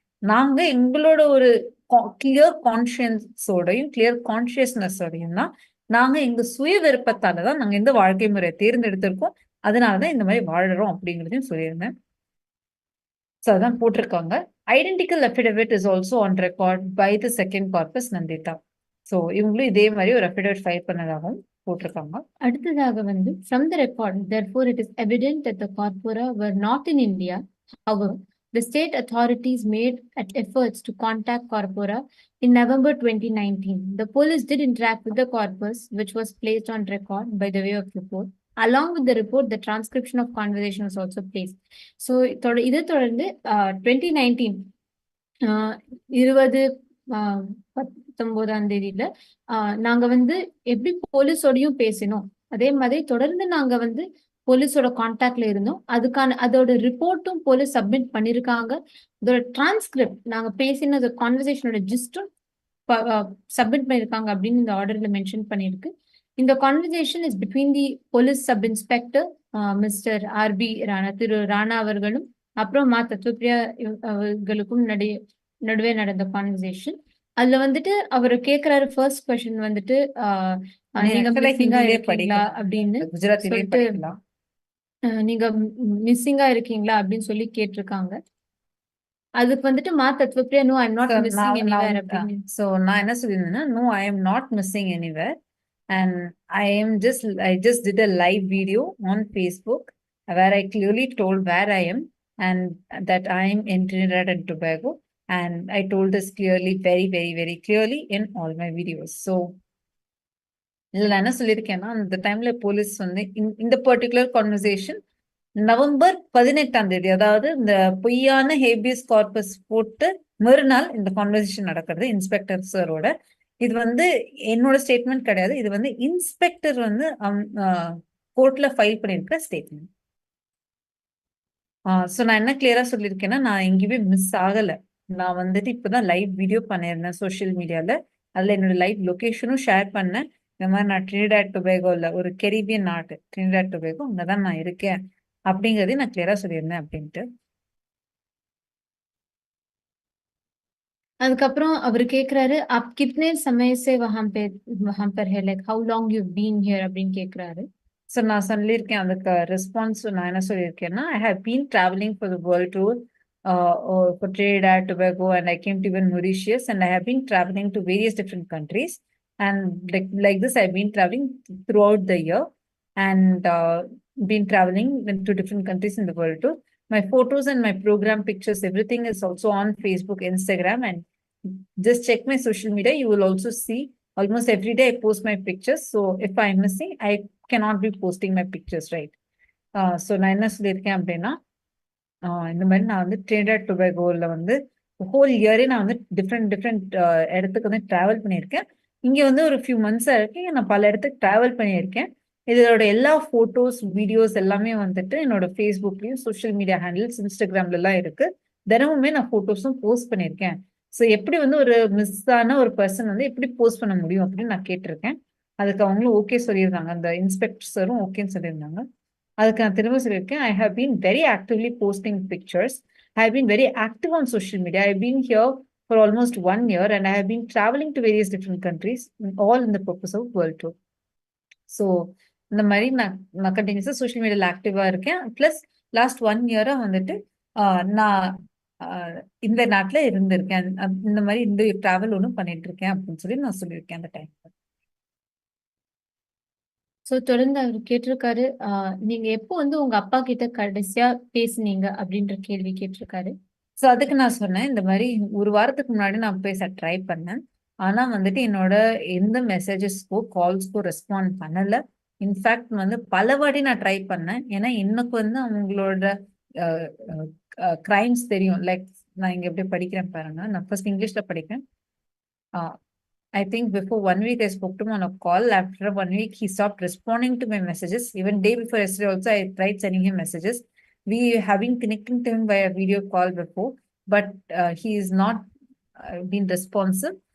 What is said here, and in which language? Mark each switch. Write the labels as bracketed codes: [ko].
[ta] நாங்க எங்களோட ஒரு கிளியர் கான்சியன்ஸோடையும் கிளியர் கான்சியஸ்னஸோடையும் தான் நாங்க எங்க சுய விருப்பத்தாலதான் நாங்க இந்த வாழ்க்கை முறையை தேர்ந்தெடுத்திருக்கோம். அதனாலதான் இந்த மாதிரி வாழறோம் அப்படிங்கிறதையும் சொல்லியிருந்தேன். ஸோ அதான் போட்டிருக்காங்க. [en] Identical affidavit is also on record by the second corpus Nanditha. [ta] So இவங்களும் இதே மாதிரி ஒரு அஃபிடவிட் ஃபைல் பண்ணதாகவும் போட்டிருக்காங்க. அடுத்ததாக வந்து [en] from the record, therefore it is evident that the corpora were not in India. However, the state authorities made efforts to contact corpora in November 2019. The police did interact with the corpus, which was placed on record by the way of report. Along with the report, the transcription of conversation was also placed. [ta] So, இதை தொடர்ந்து 2019 2019ஆம் தேதியில நாங்க வந்து எப்படி போலீஸோடையும் பேசினோம், அதே மாதிரி தொடர்ந்து நாங்க வந்து போலீஸோட கான்டாக்ட்ல இருந்தோம். அதோட ரிப்போர்ட்டும் போலீஸ் சப்மிட் பண்ணிருக்காங்க. அதோட டிரான்ஸ்கிரிப்ட் நாங்க பேசின கான்வர்சேஷனோட ஜிஸ்டும் சப்மிட் பண்ணிருக்காங்க அப்படின்னு இந்த ஆர்டர்ல மென்ஷன் பண்ணிருக்கு. [en] இந்த conversation is between the police sub inspector mister RP Rana, [ta] திரு ராணா அவர்களும் அப்புறம் மா தத்துவப்பிரியா அவர்களுக்கும் நடுவே நடந்த கான்வர்சேஷன். அதுல வந்துட்டு அவர் கேக்குறாரு, ஃபர்ஸ்ட் கொஸ்டின் வந்துட்டு நீங்க மிஸ்ஸிங்கா இருக்கீங்களா அப்படின்னு சொல்லிட்டு, நீங்க மிஸ்ஸிங்கா இருக்கீங்களா அப்படின்னு சொல்லி கேட்டிருக்காங்க. அதுக்கு வந்துட்டு [en] Ma Tattvapriya no I am not missing anywhere [ta] அப்படின்னு. சோ நான் என்ன சொல்லியிருந்தேன்னா, [en] No I am not missing anywhere and I just did a live video on Facebook where I clearly told where I am and that I am in Trinidad and Tobago, and I told this clearly, very very very clearly in all my videos. [ta] So நான் என்ன சொல்லியிருக்கேன்னா, அந்த டைம்ல police வந்து இந்த particular conversation November 18ஆம் தேதி, அதாவது இந்த பொய்யான ஹேபியஸ் கார்பஸ் போட்டு மறுநாள் இந்த கான்வர்சேஷன் நடக்கிறது இன்ஸ்பெக்டர் சாரோட. இது வந்து என்னோட ஸ்டேட்மெண்ட் கிடையாது, இது வந்து இன்ஸ்பெக்டர் வந்து கோர்ட்ல ஃபைல் பண்ணிருக்கிற ஸ்டேட்மெண்ட். ஸோ நான் என்ன கிளியரா சொல்லியிருக்கேன்னா, நான் எங்கேயுமே மிஸ் ஆகல. நான் வந்துட்டு இப்பதான் லைவ் வீடியோ பண்ணிருந்தேன் சோசியல் மீடியால. அதுல என்னோட லைவ் லொகேஷனும் ஷேர் பண்ணேன். இந்த மாதிரி நான் ட்ரினிடாட் டொபேகோல, ஒரு கெரிபியன் நாட்டு ட்ரினிடாட் டொபேகோ, அங்கதான் நான் இருக்கேன் அப்படிங்கறதையும் நான் கிளியரா சொல்லியிருந்தேன் அப்படின்ட்டு. அதுக்கப்புறம் அவர் கேக்குறாரு, [hi] आप कितने समय से वहां पर है, [en] like how long you've been here [ta] அப்படின்னு கேக்குறாரு. ஸோ நான் சொல்லியிருக்கேன், அதுக்கு ரெஸ்பான்ஸ் நான் என்ன சொல்லியிருக்கேன்னா, [en] I have been traveling for the world tour for Trinidad, Tobago, and I came to even Mauritius, and I have been traveling to various different countries. And like this, I've been traveling throughout the year, and been traveling to different countries in the world too. My photos and my program pictures, everything is also on Facebook, Instagram, and just check my social media. You will also see almost every day I post my pictures. So if I'm missing, I cannot be posting my pictures, right? [ta] So நான் என்ன சொல்லியிருக்கேன் அப்படின்னா, இந்த மாதிரி நான் வந்து Trinidad டொபாகோல வந்து whole இயரே நான் வந்து டிஃப்ரெண்ட் இடத்துக்கு வந்து டிராவல் பண்ணியிருக்கேன். இங்க வந்து ஒரு ஃபியூ மந்த்ஸா இருக்கு, நான் பல இடத்துக்கு டிராவல் பண்ணியிருக்கேன். இதோட எல்லா போட்டோஸ், வீடியோஸ் எல்லாமே வந்துட்டு என்னோட ஃபேஸ்புக்லயும், சோஷியல் மீடியா ஹேண்டில்ஸ், இன்ஸ்டாகிராம்ல எல்லாம் இருக்கு. தினமுமே நான் போட்டோஸும் போஸ்ட் பண்ணியிருக்கேன். ஸோ எப்படி வந்து ஒரு மிஸ் ஆன ஒரு பர்சன் வந்து எப்படி போஸ்ட் பண்ண முடியும் அப்படின்னு நான் கேட்டிருக்கேன். அதுக்கு அவங்களும் ஓகே சொல்லியிருந்தாங்க. அந்த இன்ஸ்பெக்டர்ஸரும் ஓகேன்னு சொல்லியிருந்தாங்க. அதுக்கு நான் திரும்ப சொல்லியிருக்கேன், [en] I have been very actively posting pictures. I have been very active on social media. I have been here for almost 1 year, and I have been traveling to various different countries, all in the purpose of world tour. [ta] So இந்த மாதிரி நான் கண்டினியூஸா social மீடியால ஆக்டிவா இருக்கேன். Plus last 1 இயரா வந்துட்டு நான் இந்த நாட்டுல இருந்திருக்கேன். இந்த மாதிரி இந்த டிராவல் ஒன்றும் பண்ணிட்டு இருக்கேன் அப்படின்னு சொல்லி நான் சொல்லியிருக்கேன் அந்த டைம். சோ தொடர்ந்து அவர் கேட்டிருக்காரு, நீங்க எப்போ வந்து உங்க அப்பா கிட்ட கடைசியா பேசுனீங்க அப்படின்ற கேள்வி கேட்டிருக்காரு. ஸோ அதுக்கு நான் சொன்னேன், இந்த மாதிரி ஒரு வாரத்துக்கு முன்னாடி நான் பேச ட்ரை பண்ணேன். ஆனா வந்துட்டு என்னோட எந்த மெசேஜஸ்க்கோ கால்ஸ்க்கோ ரெஸ்பாண்ட் பண்ணல. இன்ஃபேக்ட் வந்து பல வாட்டி நான் ட்ரை பண்ணேன். ஏன்னா எனக்கு வந்து அவங்களோட கிரைம்ஸ் தெரியும். லைக் நான் இங்க எப்படி படிக்கிறேன் பாருங்க. நான் ஃபர்ஸ்ட் இங்கிலீஷ்ல படிக்கிறேன். [en] I think before 1 week I spoke to him on a call. After 1 week he stopped responding to my messages. Even day before yesterday also I tried sending him messages. We have been connecting to him via video call before, but he is not been responsive.